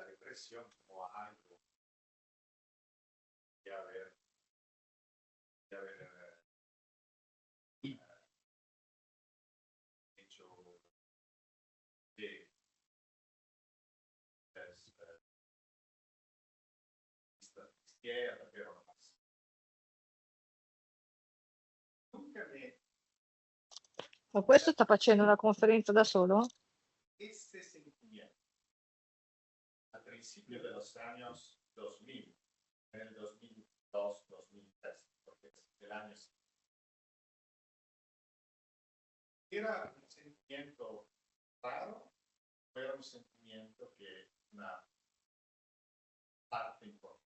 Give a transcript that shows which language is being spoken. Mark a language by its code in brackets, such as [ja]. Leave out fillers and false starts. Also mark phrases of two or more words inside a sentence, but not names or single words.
[es] represión como algo de haber hecho de izquierda, pero no más. Nunca me [it] Ma questo sta facendo una conferenza da solo? [es] ese sentimiento al principio de los años 2000, en el 2002, 2003, porque es el año era un sentimiento raro, pero era un sentimiento que una parte importante